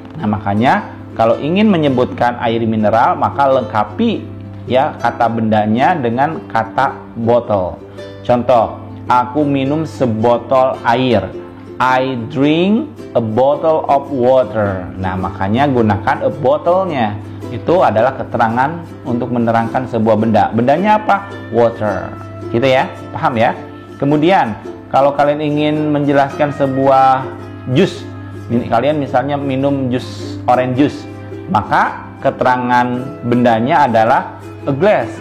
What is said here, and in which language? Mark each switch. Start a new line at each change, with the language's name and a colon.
Indonesian: Nah, makanya kalau ingin menyebutkan air mineral, maka lengkapi ya kata bendanya dengan kata botol. Contoh, aku minum sebotol air.
English: I drink a bottle of water.
Indonesian: Nah, makanya gunakan
English: a bottle-
Indonesian: nya. Itu adalah keterangan untuk menerangkan sebuah benda. Bendanya apa? Water. Gitu ya, paham ya? Kemudian, kalau kalian ingin menjelaskan sebuah jus, kalian misalnya minum jus orange juice, maka keterangan bendanya adalah a glass.